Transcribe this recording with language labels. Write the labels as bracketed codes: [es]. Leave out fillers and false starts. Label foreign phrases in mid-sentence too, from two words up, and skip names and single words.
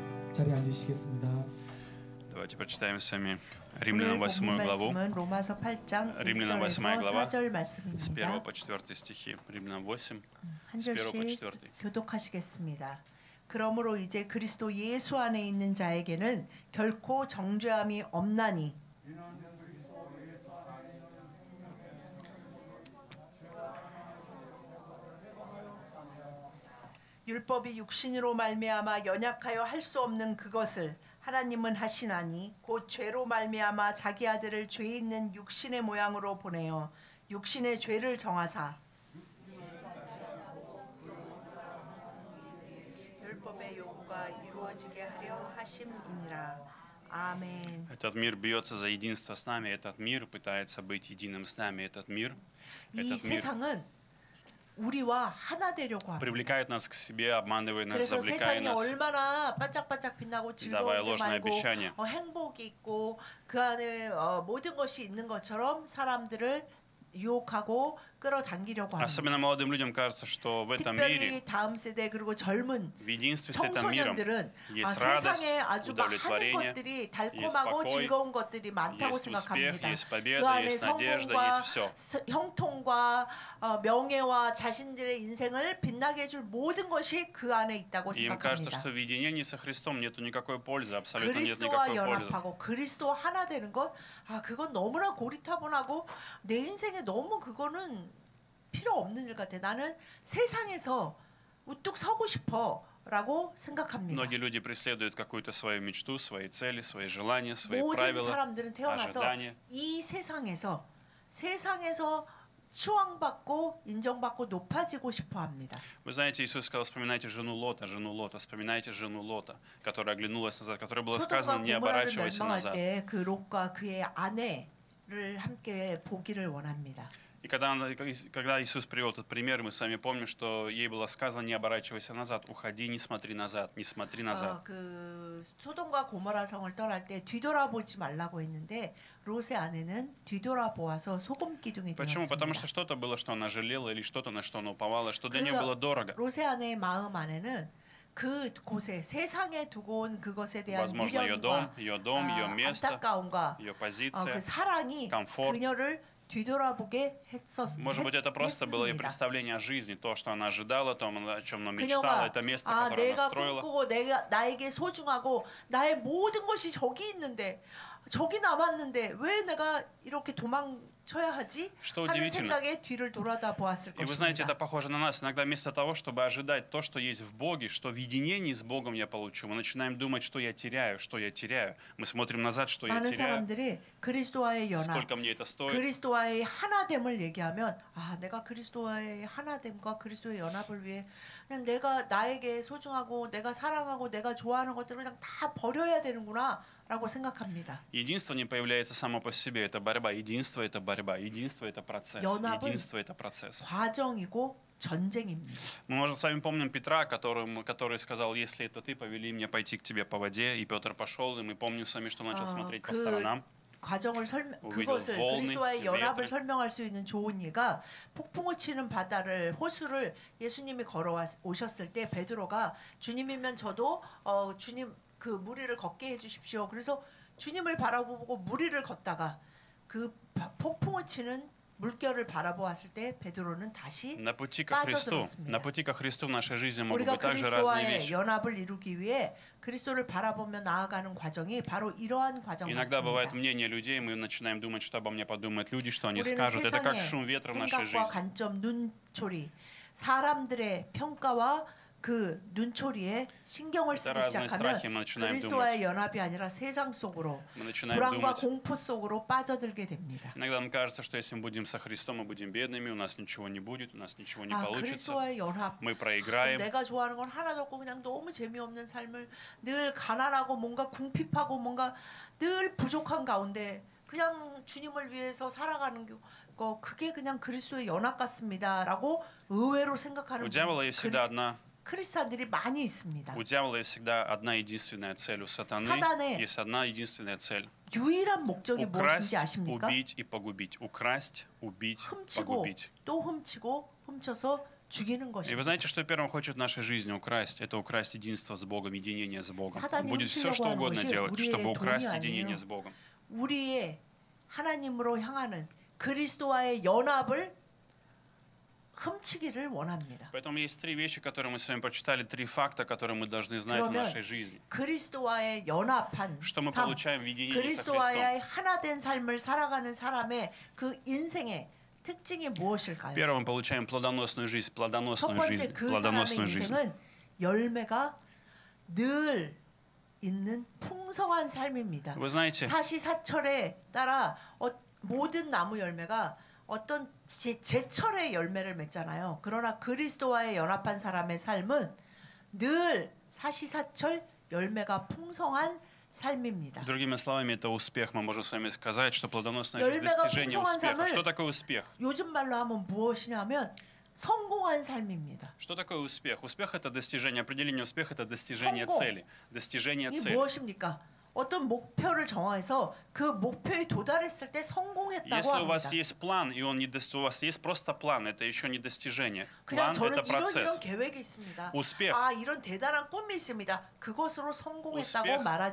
[ko] 자리에 앉으시겠습니다. [ru] Давайте прочитаем с вами Римлянам 8 главу. Римлянам 8 глава с 1 по 4 стихи. Римлянам 8 с 1 по 4. [ko] 교독하시겠습니다. 그러므로 이제 그리스도 예수 안에 있는 자에게는 결코 정죄함이 없나니 율법이 육신으로 말미암아 연약하여 할 수 없는 그것을 하나님은 하시나니 곧 죄로 말미암아 자기 아들을 죄 있는 육신의 모양으로 보내어 육신의 죄를 정하사 율법의 요구가 이루어지게 하려 하심이니라. 아멘. [ru] Этот мир бьется за единство с нами, этот мир пытается быть единым с нами, этот мир [ko] 세상은 우리와 하나 되려고 합니다. [ru] привлекает нас к себе, обманывает нас, [ko] 그래서 [ru] завлекая [ko] 세상이 [ru] нас, [ko] 얼마나 반짝반짝 빛나고 [ru] давая [ko] 즐거운 게 [ru] ложное [ko] 많고 [ru] обещание. [ko] 행복이 있고 그 안에 모든 것이 있는 것처럼 사람들을 유혹하고 끌어당기려고 합니다. [ru] Особенно молодым людям кажется, что в этом мире, [ko] 특별히 다음 세대 그리고 젊은 [ru] в единстве с этим миром [ko] 청소년들은 [ru] есть радость, [ko] 세상에 아주 많은 [ru] удовлетворение, [ko] 것들이 [ru] есть [ko] 달콤하고 [ru] покой, [ko] 즐거운 것들이 많다고 [ru] есть успех, [ko] 생각합니다. [ru] есть [ko] 그 [ru] победа, [ko] 안에 [ru] есть надежда, [ko] 성공과 [ru] есть все. [ko] 형통과 명예와 자신들의 인생을 빛나게 해줄 모든 것이 그 안에 있다고 [ru] И им кажется, [ko] 생각합니다. [ru] что в единении со Христом нету никакой пользы, абсолютно нет [ko] 그리스도와 [ru] никакой пользы. [ko] 연합하고 그리스도와 하나 되는 것, 그건 너무나 고리타분하고 내 인생에 너무 그거는 필요 없는 일 같아. 나는 세상에서 우뚝 서고 싶어라고 생각합니다. [ru] Многие люди преследуют какую-то свою мечту, свои цели, свои желания, свои [ko] 모든 [ru] правила, [ko] 사람들은 태어나서 [ru] ожидания. [ko] 이 세상에서 추앙받고 인정받고 높아지고 싶어합니다. [ru] Вы знаете, Иисус сказал, вспоминайте жену Лота, вспоминайте жену Лота, которая оглянулась назад, которой было сказано, не оборачивайся назад. [ko] 그 롯과 그의 아내를 함께 보기를 원합니다. [ru] И когда Иисус привел этот пример, мы с вами помним, что ей было сказано, не оборачивайся назад, уходи, не смотри назад, не смотри назад. [ko] 그 소돔과 고모라 성을 떠날 때 뒤돌아보지 말라고 했는데 롯의 아내는 뒤돌아보아서 소금 기둥이 [ru] Почему? [ko] 되었습니다. [ru] Потому что что-то было, что она жалела, или что-то, на что она уповала, что для нее было дорого. [ko] 롯의 아내의 마음 안에는 그 곳에 세상에 두고 온 그것에 대한 [ru] Возможно, ее дом, ее место, [ko] 안타까움과 [ru] ее позиция, [ko] 그 사랑이 [ru] комфорт. [ko] 그녀를 뒤돌아보게 [ru] Может быть, это просто было ее представление о жизни, то, что она ожидала, то, о чем она мечтала, это место, которое она строила. [ko] 꿈꾸고 나에게 소중하고 나의 모든 것이 저기 있는데 저기 남았는데 왜 내가 이렇게 도망쳐야 하지? 하는 생각에 뒤를 돌아다 보았을 [ru] И вы знаете, [ko] 것입니다. [ru] это похоже на нас. Иногда вместо того, чтобы ожидать то, что есть в Боге, что в единении с Богом я получу, мы начинаем думать, что я теряю, что я теряю. Мы смотрим назад, что я [ko] 많은 [ru] теряю, [ko] 사람들이 그리스도와의 연합, [ru] сколько мне это стоит. [ko] 그리스도와의 하나됨을 얘기하면 내가 그리스도와의 하나됨과 그리스도의 연합을 위해 그냥 내가 나에게 소중하고 내가 사랑하고 내가 좋아하는 것들을 그냥 다 버려야 되는구나 라고 생각합니다. [ru] Единство не появляется само по себе, это борьба. Единство — это борьба. Единство — это процесс. Единство — это процесс. [ko] 과정이고 전쟁입니다. [ru] Мы, может, с вами помним Петра, который сказал, если это ты, повели меня пойти к тебе по воде. И Петр пошел, и мы помним с вами, что начал смотреть по сторонам. [ko] 그것을 그리스도와의 연합을 설명할 수 있는 좋은 예가 폭풍을 치는 바다를 호수를 예수님이 걸어 오셨을 때 베드로가 주님이면 저도 주님 그 무리를 걷게 해주십시오. 그래서 주님을 바라보고 무리를 걷다가 그 폭풍을 치는 물결을 바라보았을 때 베드로는 다시 빠져들었습니다. [ru] На пути ко Христу в нашей жизни могут [ko] 우리가 [ru] быть также разные [ko] 그리스도와의 [ru] вещи. [ko] 연합을 이루기 위해 그리스도를 바라보며 나아가는 과정이 바로 이러한 과정 [ru] Иногда бывает [ko] 같습니다. [ru] мнение людей, мы начинаем думать, что обо мне подумают люди, что они [ko] 우리는 [ru] скажут. Это как [ko] 세상의 [ru] шум ветра в нашей [ko] 생각과 [ru] жизни. [ko] 관점, 눈초리, 사람들의 평가와 그 눈초리에 신경을 쓰기 시작하면 그리스도와의 연합이 아니라 세상 속으로 불안과 공포 속으로 빠져들게 됩니다. [ru] Иногда нам кажется, что если мы будем со Христом, мы будем бедными, у нас ничего не будет, у нас ничего не получится. [ko] 그리스도와의 연합, [ru] мы проиграем. [ko] 내가 좋아하는 건 하나도 없고 그냥 너무 재미없는 삶을 늘 가난하고 뭔가 궁핍하고 뭔가 늘 부족한 가운데 그냥 주님을 위해서 살아가는 거 그게 그냥 그리스도의 연합 같습니다라고 의외로 생각하는 크리스찬들이 많이 있습니다. [ru] У дьявола есть всегда одна единственная цель. У сатаны есть одна единственная цель. [ko] 유일한 목적이 무엇인지 아십니까? [ru] убить и погубить. Украсть, убить, [ko] 훔치고 [ru] погубить. [ko] 또 훔치고 훔쳐서 죽이는 [ru] И вы [ko] 것입니다. [ru] знаете, что первым хочет в нашей жизни украсть? Это украсть единство с Богом, единение с Богом. [ko] 사단이 [ru] Будет все, [ko] 훔치려고 [ru] что [ko] 하는 [ru] угодно [ko] 것이 [ru] делать, чтобы [ko] 우리의 [ru] украсть [ko] 돈이 [ru] единение [ko] 아니에요. [ru] с Богом. [ko] 우리의 하나님으로 향하는 그리스도와의 연합을 훔치기를 원합니다. [ru] Поэтому есть три вещи, которые мы с вами прочитали, три факта, которые мы должны знать в нашей жизни. [ko] 그리스도와의 연합한 [ru] Что мы [ko] 삶, [ru] получаем в единении со Христом. [ko] 그리스도와의 하나된 삶을 살아가는 사람의 그 인생의 특징이 무엇일까요? [ru] Первым мы получаем плодоносную жизнь, [ko] 첫 [ru] плодоносную [ko] 번째 [ru] жизнь, [ko] 그 사람의 [ru] плодоносную жизнь. [ko] 인생은 열매가 늘 있는 풍성한 삶입니다. [ru] Вы знаете, [ko] 사시사철에 따라 모든 나무 열매가 어떤 제철의 열매를 맺잖아요. 그러나 그리스도와의 연합한 사람의 삶은 늘 사시사철 열매가 풍성한 삶입니다. [ru] другими словами, это успех. Мы можем с вами сказать, что плодоносная жизнь — достижение успеха. Что такое успех? [ko] 요즘 말로 하면 무엇이냐면 성공한 삶입니다. [ru] Что такое успех? Успех — это достижение. Определение успеха — это достижение цели. Достижение [ko] 이 [ru] цели. [ko] 무엇입니까? 어떤 목표를 정해서 그 목표에 도달했을 때 성공했다고 [ru] Если у вас [ko] 합니다. [ru] есть план, и он не у вас есть просто план, это еще не достижение. [ko] 그냥 [ru] План — [ko] 저는 [ru] это [ko] 이런 [ru] процесс. [ko] 계획이 있습니다. [ru] 우스펙. [ko] 아, 이런 대단한 꿈이 있습니다. 그것으로 성공했다고 말하지